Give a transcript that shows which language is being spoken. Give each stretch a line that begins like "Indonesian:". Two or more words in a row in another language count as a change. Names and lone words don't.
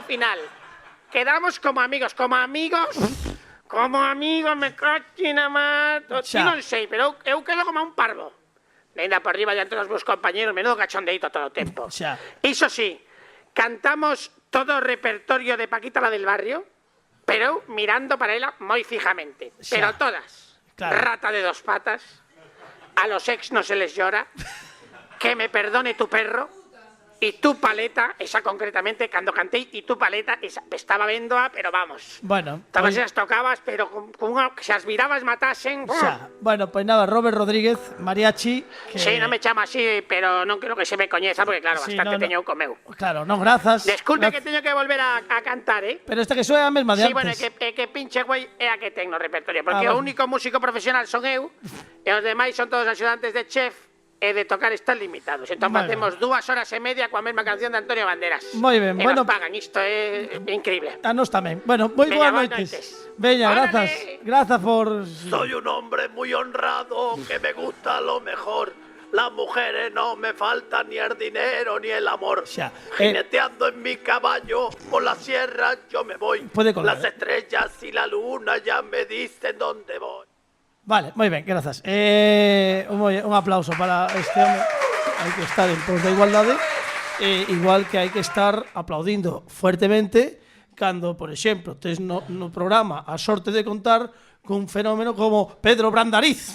Galician: Dixo ao final, quedamos como amigos,
Spanish: Como amigo me cachi na mar.
Galician: Ti non sei, pero eu quedo como un parvo. Ainda por riba diante dos meus compañeros, menudo cachondeito todo o tempo. Iso sí, cantamos todo o repertorio de Paquita la del barrio, pero eu mirando para ela moi fijamente. Pero todas.
Spanish: Rata de 2 patas, a los ex no se les llora, que me perdone tu perro, y tu paleta, esa
Galician: concretamente, cando cantei,
Spanish: y tu paleta, esa,
Galician: estaba vendoa, pero vamos. Bueno. Todas esas tocabas, pero con unha, que se as virabas matasen.
Spanish: Bueno, pues nada, Robert Rodríguez, mariachi.
Galician: Sí, non me chama así, pero non creo que se me coñeza, porque claro, bastante teño co meu. Claro, non, grazas. Desculpe que teño que volver a cantar, Pero esta que soe a mesma de antes. Sí, bueno, que
Spanish: pinche güey
Galician: é a que ten no repertorio, porque o único músico profesional son eu, e os demais son todos axudantes de chef, e de tocar están limitados. Entón facemos 2 horas e media coa mesma canción de Antonio Banderas. Moi ben, bueno. E nos pagan, isto é increíble. A nos tamén. Bueno, moi boas noites. Veña, grazas. Grazas por...
Spanish: Soy un hombre muy honrado que me gusta lo mejor. Las mujeres no me faltan ni el dinero ni el amor. Jineteando en mi caballo por la sierra yo me voy. Las estrellas y la luna ya me dicen dónde voy.
Galician: Vale, moi ben, grazas. Un aplauso para este home. Hai que estar en pos da igualdade. Igual que hai que estar aplaudindo fuertemente cando, por exemplo, tes no programa a sorte de contar cun fenómeno como Pedro Brandariz.